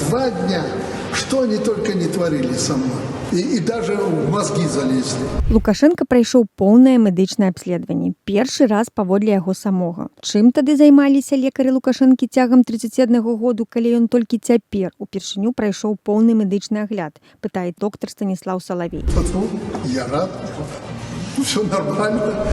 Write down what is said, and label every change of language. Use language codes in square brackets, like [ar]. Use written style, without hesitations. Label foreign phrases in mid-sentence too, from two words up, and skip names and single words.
[ru] 2 дня, что они только не творили со мной. И даже в мозги залезли. [be] Лукашенко прайшоў поўнае медычнае абследаванне. Першы раз паводле яго самога. Чым тады займаліся лекары Лукашэнкі цягам 31 году, калі ён толькі цяпер упершыню прайшоў поўны медычны агляд, пытае доктар Станіслаў Салавей. [ru] Я рад. Все нормально.